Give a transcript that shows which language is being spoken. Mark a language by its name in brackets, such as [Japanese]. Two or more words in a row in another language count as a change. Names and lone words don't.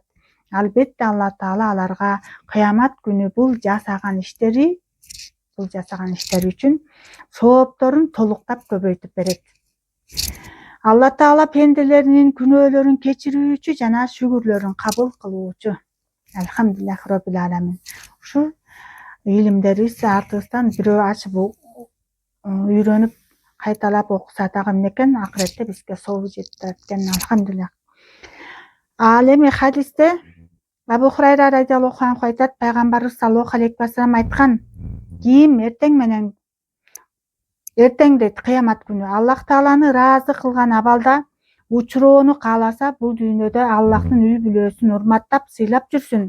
[Kyrgyz] Албетте Алла Таала аларга кыямат күнү бул жасаган иштери үчүн соопторун толуктап көбөйтүп берет. Алла Таала пенделеринин күнөөлөрүн кечирүүчү жана шүгүрлөрүн кабыл кылуучу. [Arabic] الحمد لله رب العالمين. [Kyrgyz] Ушу илимдерибиз артыбыздан бирөө ачып үйрөнүп кайталап окуса дагы эмнекен акыретте бизге сообу жетет экен. Алхамдулиллах. Ал эми хадисте Абу Хурайра [Arabic] رضي الله عنه [Kyrgyz] айтат, пайгамбарыбыз [Arabic] صلى الله عليه وسلم [Kyrgyz] айткан: кийим эртең дейт, кыямат күнү Аллах Тааланы ыраазы кылган абалда учуроону кааласа, бул дүйнөдө Аллахтын үй бүлөсүн урматтап, сыйлап жүрсүн.